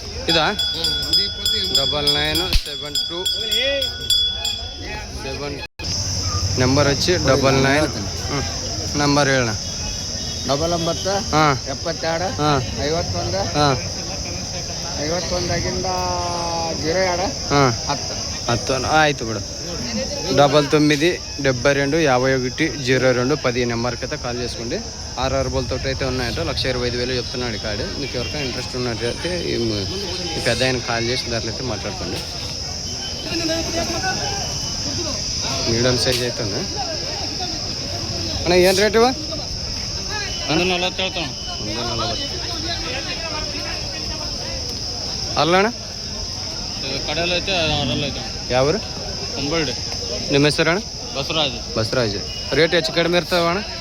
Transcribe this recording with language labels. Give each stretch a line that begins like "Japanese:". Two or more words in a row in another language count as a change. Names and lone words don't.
Kannada: ಇದಾ 9972 ನಂಬರ್ వచ్చి 99 ನಂಬರ್ ಹೇಳೋಣ 99 ಹಾಂ 72 ಹಾಂ 51 ಹಾಂ 51 02 ಹಾಂ 10 ಆಯಿತು ಬಿಡು
Telugu: 99725102 10 నెంబర్కి అయితే కాల్ చేసుకోండి 6 బోల్తో అయితే ఉన్నాయట 1,25,000 చెప్తున్నాడు కాడు మీకు ఎవరికైనా ఇంట్రెస్ట్ ఉన్నట్టయితే ఈ పెద్ద ఆయన కాల్ చేసి ధరలు అయితే మాట్లాడుకోండి మీడియం సైజ్ అయితే ఉంది అన్న
Kannada: ಏನು ರೇಟ್ ಇವ 140 ಅಲ್ಲ ಅಣ್ಣ ಕಡೆಯಲ್ಲಿ ಐತೆ ಅವರಲ್ಲಿ ಐತೆ ಯಾವರು ಒಂಬಳ್ಳಿ ನಿಮ್ಮ ಹೆಸರು ಅಣ್ಣ ಬಸವರಾಜ್ ರೇಟ್ ಹೆಚ್ಚು ಕಡಿಮೆ ಇರ್ತಾವ ಅಣ್ಣ